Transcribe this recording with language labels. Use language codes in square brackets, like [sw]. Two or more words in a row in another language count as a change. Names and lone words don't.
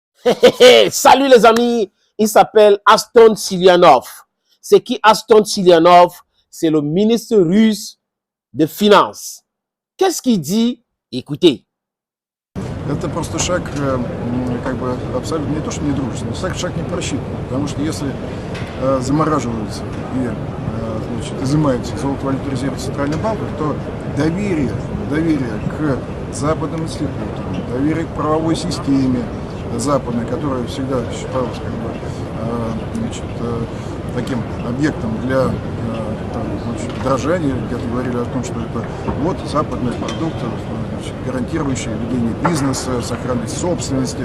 [fr] Salut les amis, il s'appelle Aston Silianov. C'est qui Aston Silianov? C'est le ministre russe de Finances. Qu'est-ce qu'il dit? Écoutez. [ru] Это просто шаг, как бы абсолютно не то, что недружественный, шаг не просчитанный. Потому что если замораживаются и значит, изымаются золото валюту резерва Центрального банка, то доверие к западным институтам, доверие к правовой системе западной, которая всегда считалась как бы, значит, таким объектом для подражания, где-то говорили о том, что это вот западный продукт, значит, гарантирующий ведение бизнеса, сохранность собственности.